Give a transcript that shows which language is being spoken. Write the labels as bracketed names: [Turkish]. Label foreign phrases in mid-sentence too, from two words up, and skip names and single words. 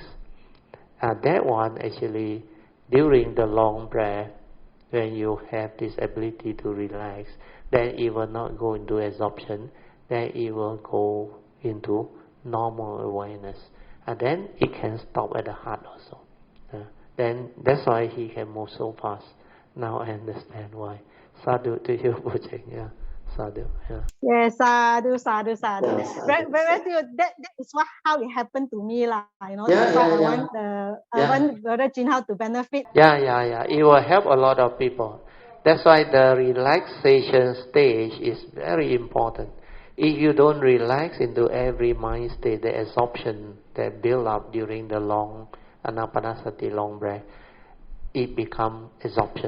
[English] That one actually, during the long breath, when you have this ability to relax, then it will not go into absorption, then it will go into normal awareness. And then it can stop at the heart also. Then that's why he can move so fast. Now I understand why. Sadhu to you, Bujeng. Sadhu. Yes, sadhu. That is how it happened to me, you know. That's why I want Brother Jinhao to benefit. Yeah. It will help a lot of people. That's why the relaxation stage is very important. If you don't relax into every mind state, the absorption that build up during the long anapanasati, long breath, it become absorption.